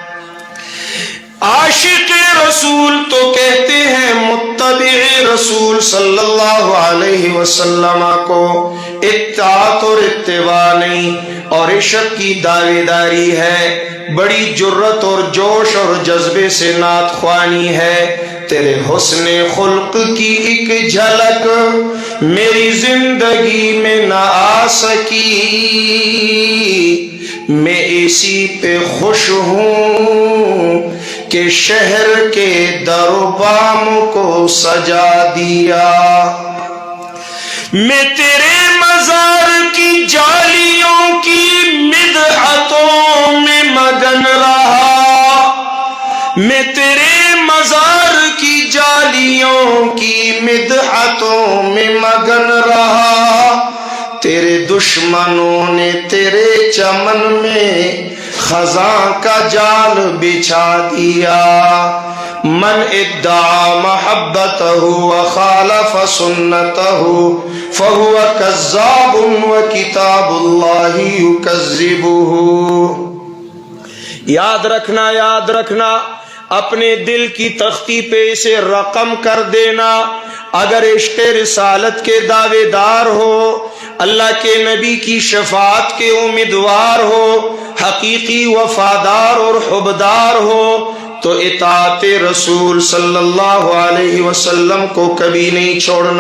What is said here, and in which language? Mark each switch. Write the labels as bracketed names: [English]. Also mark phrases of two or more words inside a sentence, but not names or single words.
[Urdu] عاشق رسول تو کہتے ہیں متبع رسول [Arabic] صلی اللہ علیہ وسلم [Urdu] کو اطاعت اور اتباع نہیں اور عشق کی دعوے داری ہے، بڑی جرت اور جوش اور جذبے سے نعت خوانی ہے. تیرے حسن خلق کی ایک جھلک میری زندگی میں نہ آ سکی، میں اسی پہ خوش ہوں کہ شہر کے در و بام کو سجا دیا. میں تیرے مزار کی جالیوں کی مدحتوں میں مگن رہا، میں تیرے مزار کی جالیوں کی مدحتوں میں مگن رہا، تیرے دشمنوں نے تیرے چمن میں خزاں کا جال بچھا دیا، [Arabic] من ادعا محبته وخالف سنته فهو كذاب وكتاب الله يكذبه۔ [Urdu] یاد رکھنا اپنے دل کی تختی پہ اسے رقم کر دینا، اگر عشق رسالت کے دعوے دار ہو، اللہ کے نبی کی شفاعت کے امیدوار ہو، حقیقی وفادار اور حبدار ہو، تو اطاعت رسول [Arabic] صلی اللہ علیہ وسلم [Urdu] کو کبھی نہیں چھوڑنا۔